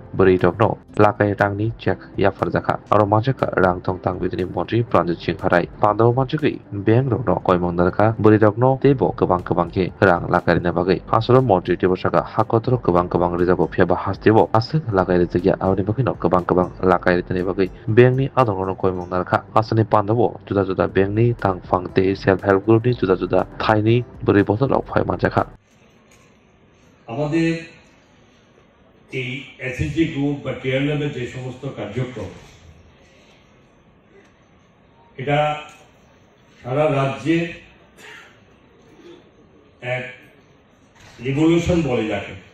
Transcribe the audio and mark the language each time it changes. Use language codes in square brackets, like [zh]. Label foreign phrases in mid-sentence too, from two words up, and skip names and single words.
[trp] buri rokno lakai rangni check ya farjaka aro majaka rang tong tang bidini mantri Pranjit Singh harai pandaw majaki bank rokno koimong dalka buri rokno tebo kebang ke rang lakarina bagai asolo mantri tebo saka hakotro kebang rijabo pheba hastebo asik lakai rijya awni bakino kebang lakai ritani bagai bank ni adongono koimong dalka asani pandawo juda bank ni tangfang te [en] self help group [trp] ni juda thaini buri botol rok phai majaka [bn] আমাদের এই এসএসজি গ্রুপ বা টিআরএলের যে সমস্ত কার্যক্রম এটা সারা রাজ্যে এক রিভলিউশন বলে যাকে